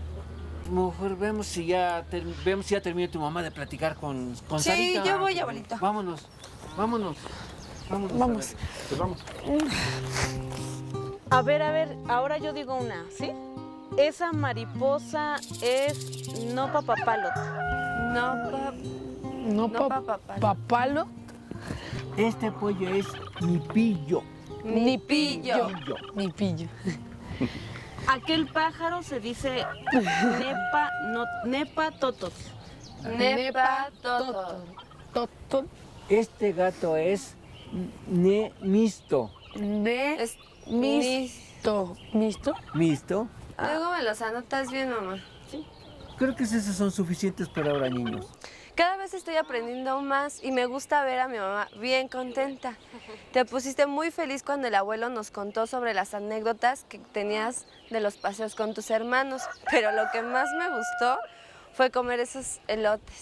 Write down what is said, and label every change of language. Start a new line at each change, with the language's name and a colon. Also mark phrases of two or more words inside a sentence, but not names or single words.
Spanish: Mejor vemos si ya terminó tu mamá de platicar con Sí, Sarita. yo voy, abuelito. Vámonos. Vamos. Pues vamos. A ver, ahora yo digo una, ¿sí? Esa mariposa es
Nahuatl languages: Nopa papalot.
Spanish: Nopa. No, No, papalo. papalo. Este pollo es nipillo.
Nahuatl languages: Ni pillo. Ni pillo.
Spanish: Aquel pájaro se dice
Nahuatl languages: nepa totot. Nepa toto.
Spanish: Toto. Este gato es misto. Ne Es misto. ¿Misto? ¿Misto? Luego me los anotas bien, mamá. Creo que esos son suficientes por ahora, niños. Cada vez estoy aprendiendo más y me gusta ver a mi mamá bien contenta. Te pusiste muy feliz cuando el abuelo nos contó sobre las anécdotas que tenías de los paseos con tus hermanos, pero lo que más me gustó fue comer esos elotes.